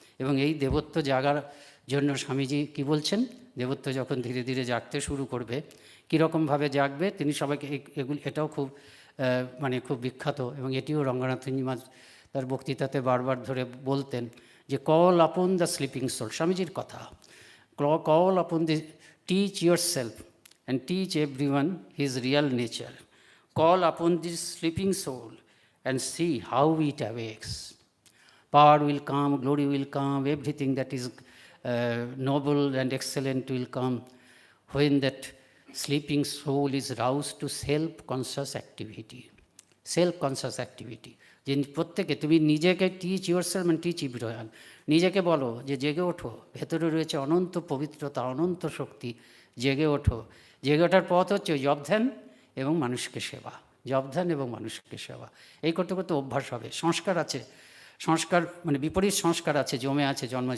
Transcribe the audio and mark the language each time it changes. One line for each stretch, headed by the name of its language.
Bangla: এবং এই দেবত্ব জাগার জন্য স্বামীজি কি বলছেন, দেবত্ব যখন ধীরে ধীরে জাগতে শুরু করবে, কীরকমভাবে জাগবে তিনি সবাইকে এটাও খুব খুব বিখ্যাত, এবং এটিও রঙ্গনাথজি মহারাজ তার বক্তৃতাতে বারবার ধরে বলতেন যে
English: Call upon the sleeping soul.
Bangla: স্বামীজির কথা,
English: Call upon the, teach yourself and teach every one his real nature. Call upon this sleeping soul and see how it awakes. Power will come, glory will come, everything that is noble and excellent will come when that sleeping soul is roused to self-conscious activity. Self-conscious activity.
Bangla: যে প্রত্যেকে তুমি নিজেকে
English: teach yourself and teach everyone,
Bangla: নিজেকে বলো যে জেগে ওঠো, ভেতরে রয়েছে অনন্ত পবিত্রতা, অনন্ত শক্তি, জেগে ওঠো। জেগে ওঠার পথ হচ্ছে জপ ধ্যান এবং মানুষকে সেবা, জপ ধ্যান এবং মানুষকে সেবা। এই করতে করতে অভ্যাস হবে। সংস্কার আছে, সংস্কার বিপরীত সংস্কার আছে, জমে আছে, জন্ম।